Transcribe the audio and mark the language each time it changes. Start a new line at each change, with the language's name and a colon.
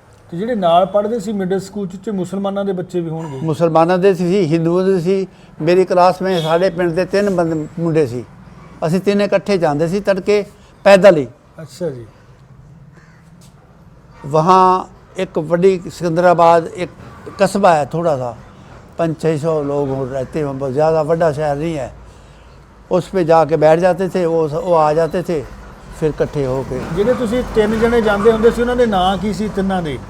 Punjabi: ਤੇ ਜਿਹੜੇ ਨਾਲ ਪੜ੍ਹਦੇ ਸੀ ਮਿਡਲ ਸਕੂਲ ਚ ਮੁਸਲਮਾਨਾਂ ਦੇ ਬੱਚੇ ਵੀ ਹੋਣਗੇ? ਮੁਸਲਮਾਨਾਂ ਦੇ ਸੀ, ਹਿੰਦੂਆਂ ਦੇ ਸੀ। ਮੇਰੀ ਕਲਾਸ ਵਿੱਚ ਸਾਡੇ ਪਿੰਡ ਦੇ 3 ਮੁੰਡੇ ਸੀ, ਅਸੀਂ ਤਿੰਨੇ ਇਕੱਠੇ ਜਾਂਦੇ ਸੀ ਤੜਕੇ ਪੈਦਲ ਹੀ।
Hindi: अच्छा जी। वहाँ एक बड़ी सिकंदराबाद एक कस्बा है, थोड़ा सा 500-600 लोग रहते हैं, बहुत ज़्यादा बड़ा शहर नहीं है। उस पे जाके बैठ जाते थे, वो आ जाते थे फिर इकट्ठे हो के।
Punjabi: ਜਿਹੜੇ ਤੁਸੀਂ 3 ਜਣੇ ਜਾਂਦੇ ਹੁੰਦੇ ਸੀ ਉਹਨਾਂ ਦੇ ਨਾਂ ਕੀ ਸੀ ਤਿੰਨਾਂ ਦੇ?